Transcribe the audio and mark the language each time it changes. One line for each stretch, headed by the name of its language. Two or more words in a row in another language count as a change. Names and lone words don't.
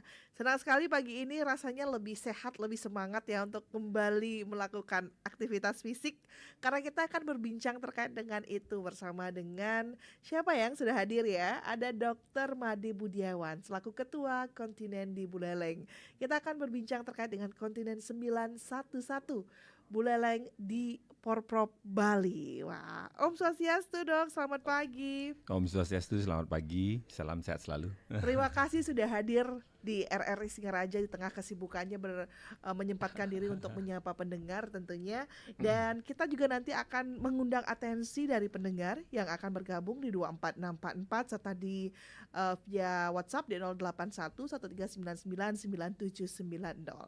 Indonesian: Senang sekali pagi ini rasanya lebih sehat, lebih semangat ya untuk kembali melakukan aktivitas fisik. Karena kita akan berbincang terkait dengan itu bersama dengan siapa yang sudah hadir ya? Ada Dr. Made Budiawan selaku Ketua Kontinen di Buleleng. Kita akan berbincang terkait dengan kontinen 911 Buleleng di Porprov Bali. Wah, Om Swastiastu dok, selamat pagi. Om Swastiastu, selamat pagi, salam sehat selalu. Terima kasih sudah hadir di RRI Singaraja di tengah kesibukannya menyempatkan diri untuk menyapa pendengar tentunya. Dan kita juga nanti akan mengundang atensi dari pendengar yang akan bergabung di 24644 serta di via WhatsApp di 081 1399 9790.